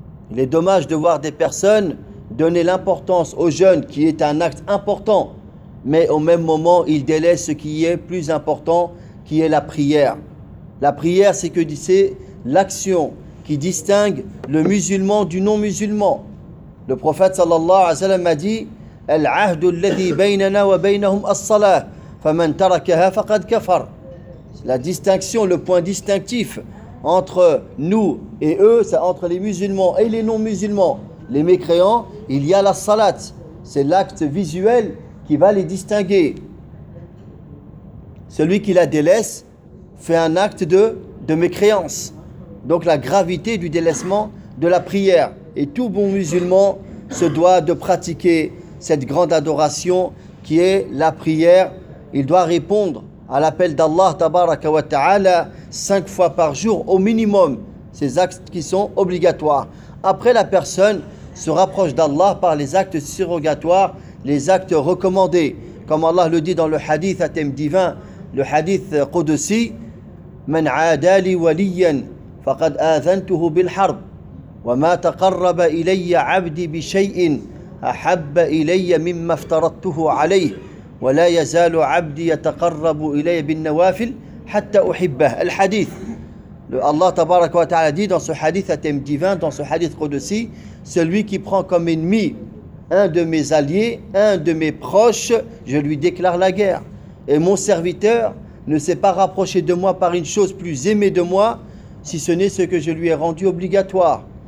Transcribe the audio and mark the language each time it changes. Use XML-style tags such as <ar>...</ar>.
<fr>Il est dommage de voir des personnes donner l'importance au jeûne, qui est un acte important, mais au même moment, ils délaissent ce qui est plus important, qui est la prière. La prière, c'est l'action qui distingue le musulman du non-musulman. Le prophète sallallahu alayhi wa sallam a dit:</fr> <ar>العهد الذي بيننا وبينهم الصلاة فمن تركها فقد كفر.</ar> <fr>La distinction, le point distinctif entre nous et eux, c'est entre les musulmans et les non-musulmans, les mécréants, il y a la salat. C'est l'acte visuel qui va les distinguer. Celui qui la délaisse fait un acte de mécréance. Donc la gravité du délaissement de la prière. Et tout bon musulman se doit de pratiquer cette grande adoration qui est la prière. Il doit répondre à l'appel d'Allah tabaraka wa ta'ala 5 fois par jour au minimum. Ces actes qui sont obligatoires. Après, la personne se rapproche d'Allah par les actes surrogatoires, les actes recommandés. Comme Allah le dit dans le hadith à thème divin, le hadith Qudsi:</fr> <ar>من عادى لي وليا فقد آذنته بالحرب وما تقرب إلي عبدي بشيء أحب إلي مما افترضته عليه ولا يزال عبدي يتقرب إلي بالنوافل حتى أحبه. الحديث الله تبارك وتعالى</ar> <fr>dit dans ce hadith à thème divin, dans ce hadith Qudsi: celui qui prend comme ennemi un de mes alliés, un de mes proches, je lui déclare la guerre, et mon serviteur ne s'est pas rapproché de moi par une chose plus aimée de moi, si ce n'est ce que je lui ai rendu obligatoire.</fr>